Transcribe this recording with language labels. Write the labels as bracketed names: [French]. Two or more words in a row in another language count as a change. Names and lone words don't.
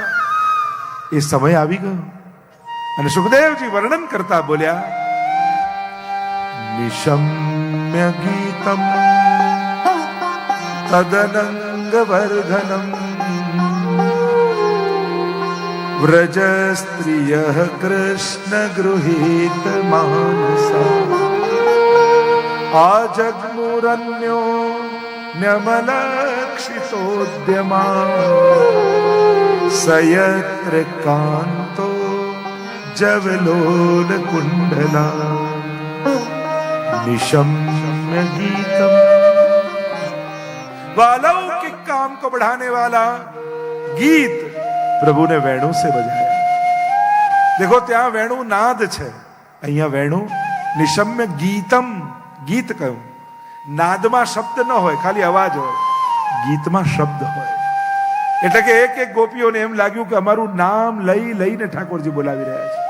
[Gujarati] એ સમય આવી ગયો. અને સુખદેવજી વર્ણન કરતા બોલ્યા, [Sanskrit] નિશમ્ય ગીતમ તદનંગ વર્ધનમ વ્રજ સ્ત્રિય કૃષ્ણ ગૃહીત માનસા આજગ્મુરન્યો ન્યમલક્ષિતોદ્યમા સયત્ર કાંતો જવલોલ કુંડલા निशम्य गीतम. [Hindi] अलौकिक काम को बढ़ाने वाला गीत प्रभु ने वेणु से बजाया. [Gujarati] देखो ત્યાં વેણુ નાદ છે, અહીંયા વેણુ [Sanskrit] નિશમ્ય ગીતમ. [Gujarati] ગીત કહ્યું, નાદમાં શબ્દ ન હોય, ખાલી અવાજ હોય, ગીતમાં શબ્દ હોય. એટલે કે એક એક ગોપીઓને એમ લાગ્યું કે અમારું નામ લઈ લઈને ઠાકોરજી બોલાવી રહ્યા છે.